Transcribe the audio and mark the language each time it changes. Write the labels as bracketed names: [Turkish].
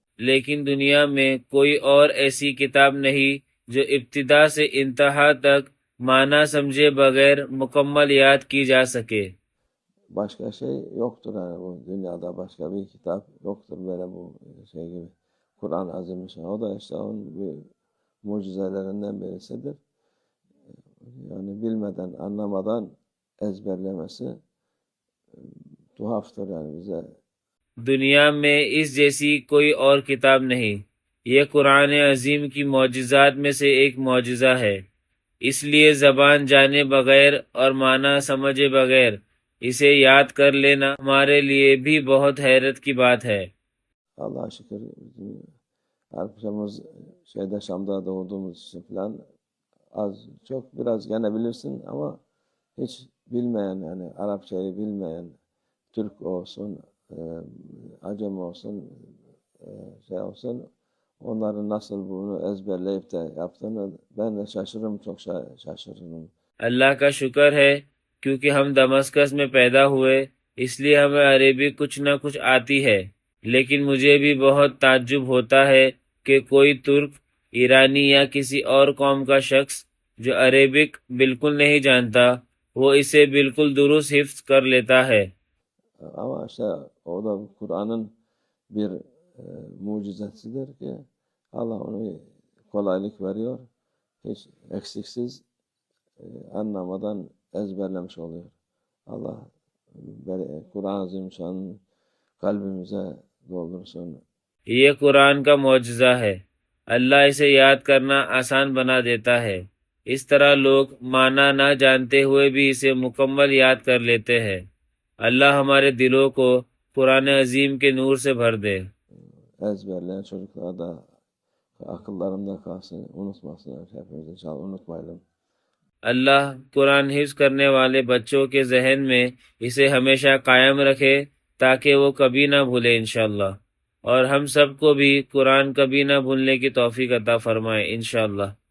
[Urdu] لیکن دنیا میں کوئی اور ایسی کتاب نہیں جو ابتدا سے انتہا تک معنی سمجھے بغیر مکمل یاد کی جا سکے۔ [Turkish] başka şey yoktur yani bu dünyada başka bir kitap yoktur böyle bu şey gibi. Kur'an Azimüşşan o da işte onun bir mucizelerinden birisidir. Yani bilmeden anlamadan ezberlemesi tuhaftır yani bize. [Urdu] دنیا میں اس جیسی کوئی اور کتاب نہیں، یہ قرآن عظیم کی معجزات میں سے ایک معجزہ ہے۔ اس لیے زبان جانے بغیر اور معنی سمجھے بغیر اسے یاد کر لینا ہمارے لیے بھی بہت حیرت کی بات ہے۔ [Turkish] Allah'a şükür arkadaşımız Şam'da doğduğumuz için falan az çok biraz gene bilirsin ama hiç bilmeyen yani Arapçayı bilmeyen Türk olsun, Acem olsun, şey olsun onların nasıl bunu ezberleyip de yaptığını ben de şaşırırım, çok şaşırırım. [Urdu] اللہ کا شکر ہے کیونکہ ہم دمسکس میں پیدا ہوئے اس لیے ہمیں عربی کچھ نہ کچھ آتی ہے، لیکن مجھے بھی بہت تعجب ہوتا ہے کہ کوئی ترک، ایرانی یا کسی اور قوم کا شخص جو عربک بالکل نہیں جانتا وہ اسے بالکل درست حفظ کر لیتا ہے۔ [Turkish] Ama işte o da Kur'an'ın bir mucizesidir ki Allah onu kolaylık veriyor. Hiç eksiksiz anlamadan ezberlemiş oluyor. Allah Kur'an-ı Azimüşşan'ı kalbimize doldursun. [Urdu] یہ قرآن کا معجزہ ہے، اللہ اسے یاد کرنا آسان بنا دیتا ہے۔ اس طرح لوگ معنی نہ جانتے ہوئے بھی اسے مکمل یاد kar لیتے ہیں۔ اللہ hamaरे دلوں کو قرآن عظیم کے نور سے بھر دے۔ [Turkish] Ezberleyen çocuklar da akıllarında kalsın, unutmasınlar. Hepimiz inşallah unutmayalım. [Urdu] اللہ قرآن حفظ کرنے والے بچوں کے ذہن میں اسے ہمیشہ قائم رکھے تاکہ وہ کبھی نہ بھولے انشاءاللہ، اور ہم سب کو بھی قرآن کبھی نہ بھولنے کی توفیق عطا فرمائے انشاءاللہ۔